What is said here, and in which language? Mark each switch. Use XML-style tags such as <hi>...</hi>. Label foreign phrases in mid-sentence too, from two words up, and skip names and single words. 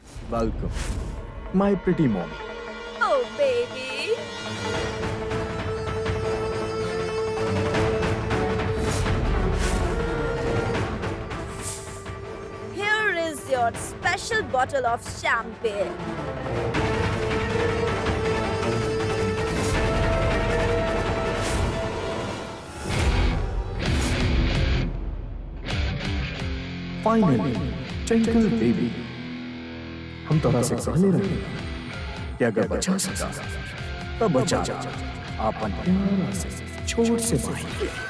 <en>Welcome my pretty mommy. Oh, baby. Here is your special bottle of champagne.</en> <bho>फाइनली ट्विंकल बेबी, हम तोरा से कहले रहे कि अगर बचा सका तब बचा आपन प्यारा से छोट से माही।</bho>